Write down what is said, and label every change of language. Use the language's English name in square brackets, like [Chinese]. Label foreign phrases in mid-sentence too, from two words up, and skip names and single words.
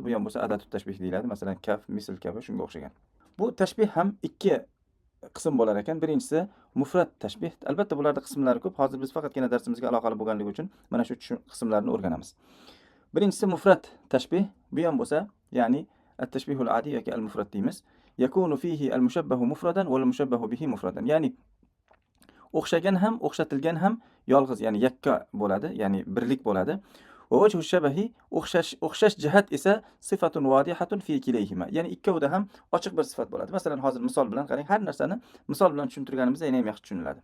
[Uzbek] Bu ham bo'lsa [Arabic] أداة التشبيه [Uzbek] deyiladi. Masalan, kaf, misl kabi shunga o'xshagan. Bu tashbih ham 2 qism bo'lar ekan. Birinchisi mufrat tashbih. Albatta bularda qismlari ko'p. Hozir biz faqatgina darsimizga aloqali bo'lganligi uchun mana shu qismlarni o'rganamiz. Birinchisi mufrat tashbih. Bu ham bo'lsa, ya'ni [Arabic] التشبيه العادي [Uzbek] yoki al-mufrat deymiz. [Arabic] يكون فيه المشبه مفردا والمشبه به مفردا. [Uzbek] Ya'ni o'xshagan ham, o'xshatilgan ham yolg'iz, ya'ni yakka bo'ladi, ya'ni birlik bo'ladi. [Arabic] ووجه الشبه [Uzbek] o'xshash jihat esa [Arabic] صفة واضحة في كليهما. [Uzbek] Ya'ni ikkovida ham ochiq bir sifat bo'ladi. Masalan, hozir misol bilan qarang, har narsani misol bilan tushuntirganimizda yana ham yaxshi tushuniladi.